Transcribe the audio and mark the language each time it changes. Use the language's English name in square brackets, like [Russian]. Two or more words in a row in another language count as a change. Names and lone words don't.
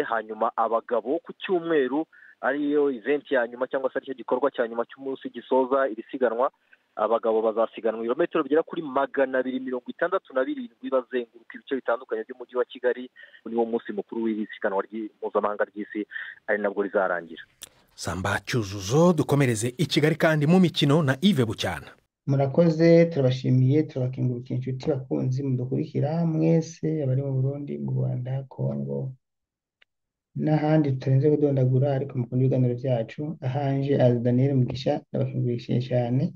[Kinyarwanda] Hanyuma abagabo ku cyumweru ariyo event ya nyuma cyangwa se aricyo gikorwa cya nyuma cy'umunsi gisoza iri siganwa, abagabo bazasiganwa ibirometero bigera kuri 267 bazenguruka ibice bitandukanye by'umujyi wa Kigali. Niwo munsi mukuru w'iri siganwa mpuzamahanga ry'isi, ari nabwo rizarangira. Samba Cyuzuzo, dukomereze i Kigali kandi mu mikino na Yves Bucyana. [Rundi] Murakoze, turabashimiye, turabakengurukiye inshuti bakunzi mudukurikira mwese, abari mu Burundi, mu Rwanda, Kongo n'ahandi tutarenze kudondagura, ariko mukunda ibiganiro byacu. Ahanje azi Daniel Mugisha, ndabakengurukije cyane.